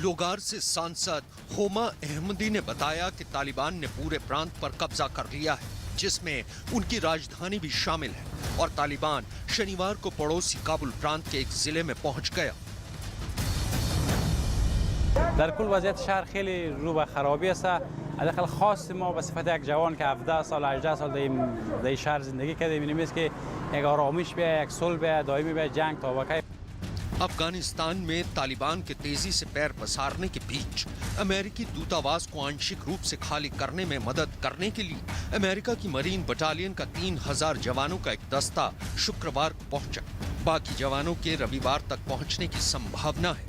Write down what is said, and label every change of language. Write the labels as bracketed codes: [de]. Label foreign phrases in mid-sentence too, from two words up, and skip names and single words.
[hi] लोगार से सांसद होमा अहमदी ने बताया कि तालिबान ने पूरे प्रांत पर कब्जा कर लिया है, जिसमें उनकी राजधानी भी शामिल है और तालिबान शनिवार को पड़ोसी काबुल प्रांत के एक जिले में पहुंच गया। [fa] در کل وضعیت شهر خیلی رو به خرابی است. حداقل خاص ما به صفت یک جوان که 17 سال 18 سال در شهر زندگی کرده می‌بینیم است که یک آرامش به یک صلح دائمی به جنگ تا [hi] अफगानिस्तान में तालिबान के तेजी से पैर पसारने के बीच अमेरिकी दूतावास को आंशिक रूप से खाली करने में मदद करने के लिए अमेरिका की मरीन बटालियन का 3000 जवानों का एक दस्ता शुक्रवार को पहुंचा। बाकी जवानों के रविवार तक पहुंचने की संभावना है।